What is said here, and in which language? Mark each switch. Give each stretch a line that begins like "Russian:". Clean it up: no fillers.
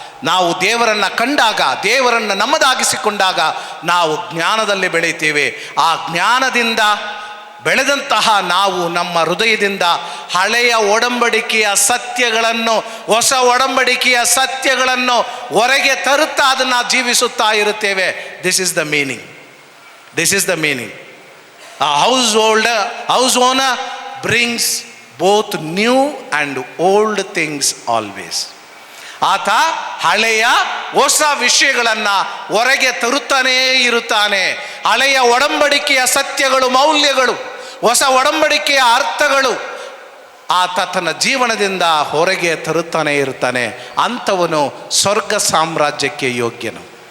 Kannada: ನಾವು ದೇವರನ್ನು ಕಂಡಾಗ, ದೇವರನ್ನು ನಮ್ಮದಾಗಿಸಿಕೊಂಡಾಗ ನಾವು ಜ್ಞಾನದಲ್ಲಿ ಬೆಳೀತೀವಿ. ಆ ಜ್ಞಾನದಿಂದ ಬೆಳೆದಂತಹ ನಾವು ನಮ್ಮ ಹೃದಯದಿಂದ ಹಳೆಯ ಒಡಂಬಡಿಕೆಯ ಸತ್ಯಗಳನ್ನು, ಹೊಸ ಒಡಂಬಡಿಕೆಯ ಸತ್ಯಗಳನ್ನು ಹೊರಗೆ ತರುತ್ತಾ ಅದನ್ನು ಜೀವಿಸುತ್ತಾ ಇರುತ್ತೇವೆ.
English: This is the meaning. A house owner brings both new and old things always.
Kannada: ಆತ ಹಳೆಯ ಹೊಸ ವಿಷಯಗಳನ್ನು ಹೊರಗೆ ತರುತ್ತಾನೇ ಇರುತ್ತಾನೆ. ಹಳೆಯ ಒಡಂಬಡಿಕೆಯ ಸತ್ಯಗಳು, ಮೌಲ್ಯಗಳು, ಹೊಸ ಒಡಂಬಡಿಕೆಯ ಅರ್ಥಗಳು, ಆತ ತನ್ನ ಜೀವನದಿಂದ ಹೊರಗೆ ತರುತ್ತಾನೆ ಇರ್ತಾನೆ, ಅಂಥವನು ಸ್ವರ್ಗ ಸಾಮ್ರಾಜ್ಯಕ್ಕೆ ಯೋಗ್ಯನು.